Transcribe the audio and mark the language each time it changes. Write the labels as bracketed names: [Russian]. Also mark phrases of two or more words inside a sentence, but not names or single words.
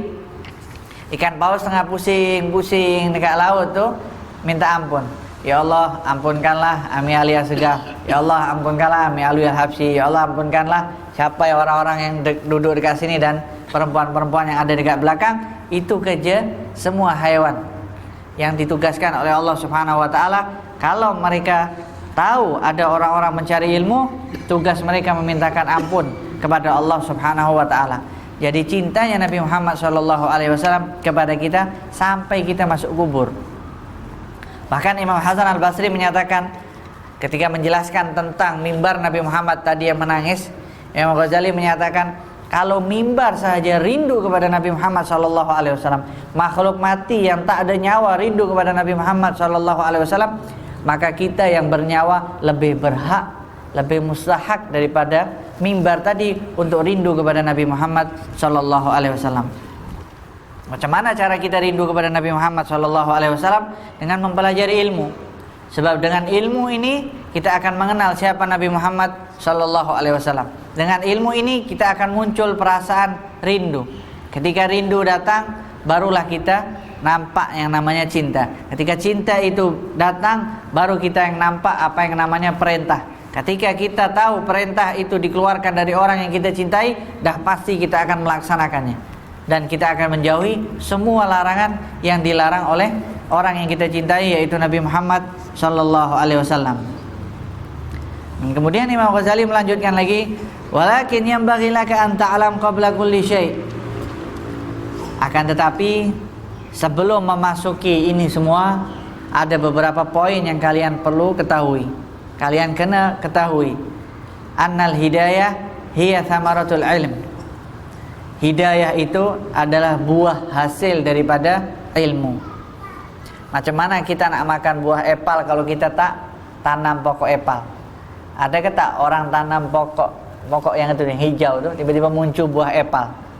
[Malay] Ikan paus tengah pusing dekat laut tu minta ampun. Ya Allah, ampunkanlah Ami Alia Segaf. Ya Allah, ampunkanlah Ami Alwi Al-Habsyi. Ya Allah, ampunkanlah siapa orang-orang yang duduk dekat sini dan perempuan-perempuan yang ada dekat belakang. Itu kerja semua haiwan yang ditugaskan oleh Allah [Arabic] سبحانه وتعالى. [Malay] Kalau mereka tahu ada orang-orang mencari ilmu, tugas mereka memintakan ampun kepada Allah [Arabic] سبحانه وتعالى. [Malay] Jadi cintanya Nabi Muhammad [Arabic] صلى الله عليه وسلم [Malay] kepada kita sampai kita masuk kubur. Bahkan Imam Hasan Al-Basri menyatakan ketika menjelaskan tentang mimbar Nabi Muhammad tadi yang menangis, Imam Ghazali menyatakan kalau mimbar sahaja rindu kepada Nabi Muhammad [Arabic] صلى الله عليه وسلم, [Malay] makhluk mati yang tak ada nyawa rindu kepada Nabi Muhammad [Arabic] صلى الله عليه وسلم, [Malay] maka kita yang bernyawa lebih berhak, lebih mustahak daripada mimbar tadi untuk rindu kepada Nabi Muhammad [Arabic] صلى الله عليه وسلم. [Malay] Macam mana cara kita rindu kepada Nabi Muhammad [Arabic] صلى الله عليه وسلم? [Malay] Dengan mempelajari ilmu. Sebab dengan ilmu ini kita akan mengenal siapa Nabi Muhammad [Arabic] صلى الله عليه وسلم. [Malay] Dengan ilmu ini kita akan muncul perasaan rindu. Ketika rindu datang, barulah kita nampak yang namanya cinta. Ketika cinta itu datang, baru kita yang nampak apa yang namanya perintah. Ketika kita tahu perintah itu dikeluarkan dari orang yang kita cintai, dah pasti kita akan melaksanakannya. Dan kita akan menjauhi semua larangan yang dilarang oleh orang yang kita cintai, yaitu Nabi Muhammad [Arabic] صلى الله عليه وسلم. [Malay] Dan kemudian Imam Ghazali melanjutkan lagi, [Arabic] ولكن ينبغي لك أن تعلم قبل كل شيء'. [Malay] Akan tetapi sebelum memasuki ini semua, ada beberapa poin yang kalian perlu ketahui. Kalian kena ketahui [Arabic] أن الهداية هي ثمرة العلم. [Malay] Hidayah itu adalah buah hasil daripada ilmu. Macam mana kita nak makan buah epal kalau kita tak tanam pokok epal? Ada ke tak orang tanam pokok yang itu yang hijau tu tiba-tiba muncul buah epal?